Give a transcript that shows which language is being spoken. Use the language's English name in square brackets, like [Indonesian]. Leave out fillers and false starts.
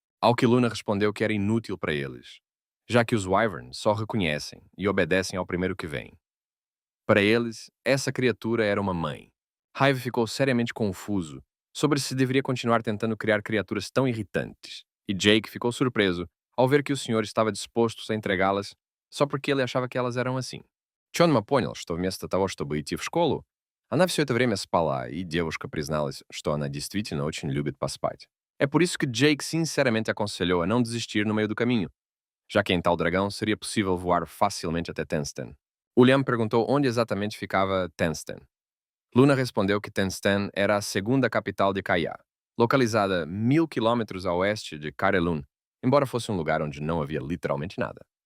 [Portuguese] Ao que Luna respondeu que era inútil para eles, já que os Wyverns só reconhecem e obedecem ao primeiro que vem. Para eles, essa criatura era uma mãe. Hive ficou seriamente confuso sobre se deveria continuar tentando criar criaturas tão irritantes, e Jake ficou surpreso ao ver que o senhor estava disposto a entregá-las só porque ele achava que elas eram assim. [Russian] Чонма понял, что вместо того, чтобы идти в школу, она все это время спала, и девушка призналась, что она действительно очень любит поспать. [Portuguese] É por isso que Jake sinceramente aconselhou a não desistir no meio do caminho, já que em tal dragão seria possível voar facilmente até Tenstan. William perguntou onde exatamente ficava Tenstan. Luna respondeu que Tenstan era a segunda capital de Kaya, localizada 1.000 quilômetros a oeste de Karelun, embora fosse um lugar onde não havia literalmente nada.